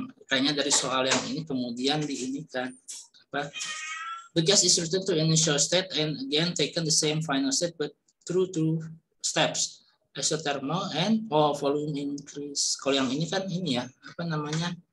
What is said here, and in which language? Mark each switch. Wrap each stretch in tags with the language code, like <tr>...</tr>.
<id>Kayaknya dari soal yang ini kemudian diinikan apa?</id> <en>The gas is returned to initial state and again taken the same final state but through 2 steps. Isothermal and volume increase.</en> <id>Kalau yang ini kan ini ya, apa namanya?</id>